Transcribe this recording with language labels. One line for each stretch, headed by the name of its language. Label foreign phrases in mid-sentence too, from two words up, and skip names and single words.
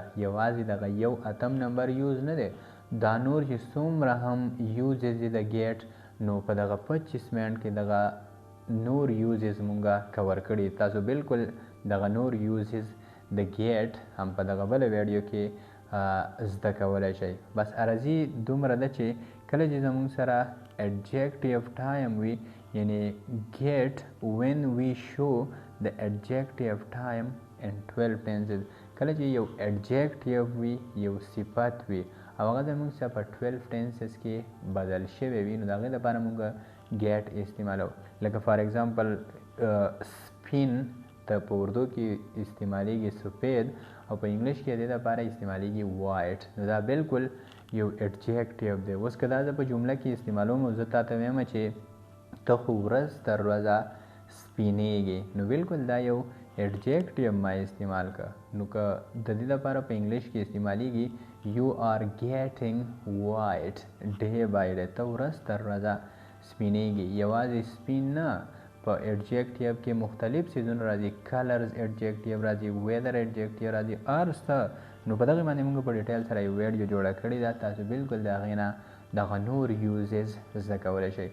Pashto: یوازې دغه یو 8م نمبر یوز نه دی، دا نور چې څومره هم یوزز دي د get نو په دغه 25 منټ کې دغه نور یوزز مونږه کور کړي. تاسو بالکل دغه نور یوزز د get هم په دغه بله ویډیو کې زده کولی شئ. بس عرضي دومره ده چې کله چې زموږ سره
English: adjective time
Pashto: وي، یعنی
English: get when we show the adjective time in 12 tenses،
Pashto: کله چې یو adjective وي یو صفت وي او هغه زموږ سره په 12 tenses کې بدل شوی وي نو د هغې لپاره موږ get استعمالوو. لکه
English: for example
Pashto: سپین ته په اردو کې استعمالیږي سفید او په انګلیش کې دې لپاره استعمالیږي وایټ، نو دا بالکل یو adjective دی. اوس که دا زه په جمله کې استعمالوم او زه تاته وایم چې ته خو ورځ تر ورځه سپینېږي نو بالکل دا یو adjective ما استعمال که. نو که د دې لپاره په انګلیش کې استعمالیږي
English: you are getting white day by day،
Pashto: ته ورځ تر ورځه سپینېږي. یوازې سپین نه، په adjective کې مختلف څیزونه راځي،
English: colors adjective
Pashto: راځي،
English: weather adjective
Pashto: راځي، هر څه. نو په دغې باندې موږ په ډیټیل سره یو ویډیو جوړه کړې ده، تاسو بالکل د هغې نه دغه نور یوزز زده کولی شئ.